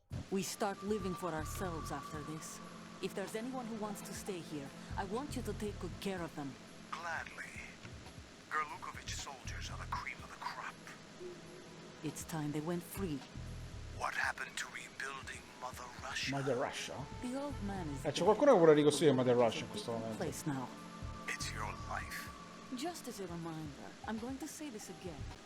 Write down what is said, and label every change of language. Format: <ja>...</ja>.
<en>We start living for ourselves after this. If there's anyone who wants to stay here, I want you to take good care of them. Gladly. Gerlukovich soldiers are the cream of the crop. It's time they went free. What happened to rebuilding Mother Russia? Mother Russia? The old man is</en> <it>C'è qualcuno che vuole ricostruire Mother Russia in questo momento.</it> <en>place now. It's your life. Just as a reminder, I'm going to say this again.</en>